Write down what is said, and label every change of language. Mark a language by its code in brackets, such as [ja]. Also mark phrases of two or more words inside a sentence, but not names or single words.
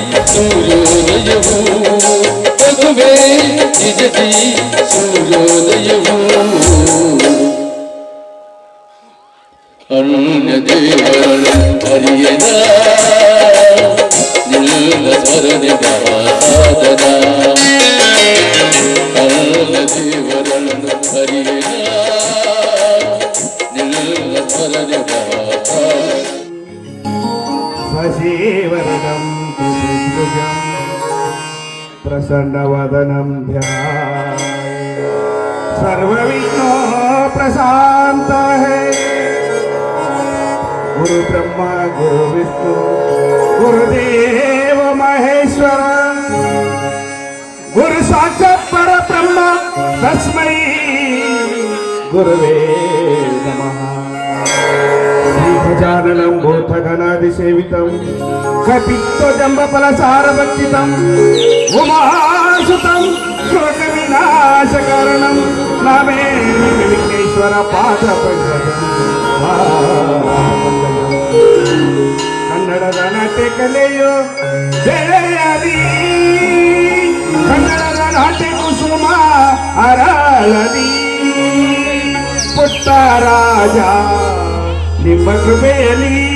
[kn] ಸೂರ್ಯೋದಯವು ಅದುವೇ ನಿಜದಿ ಸೂರ್ಯೋದಯವು ಅನ್ಯ ದೇವರನ್ನು ಹರಿಯದ ನಿಲ್ಲ ಸ್ವರನಿದ ಸಾಧನ ಅನ್ಯ ದೇವರನ್ನು ಹರಿಯದ ನಿಲ್ಲ ಸ್ವರನಿದ [sa] ಸಜೀವನಂ प्रसन्नवदनं ध्याये सर्वविघ्नो प्रशांत है गुरु ब्रह्मा गुरु विष्णु गुरुदेव महेश्वर गुरु साक्षात् परब्रह्म तस्मै गुरुवे नमः गजाननं भूतगणादिसेवितं कपित्वजम्बफलसारभक्षितं उमासुतं शोकविनाशकारणं नमामि विघ्नेश्वर पादपङ्कजं [kn] ಕನ್ನಡದ ನಾಟ್ಯ ಕಲೆಯೋ ಜಯದಿ ಕನ್ನಡದ ನಾಟ್ಯ ಕುಸುಮ ಅರಳದಿ ಪುಟ್ಟ ರಾಜ ನಿಮ್ಮ ಕೃಪೆಯಲ್ಲಿ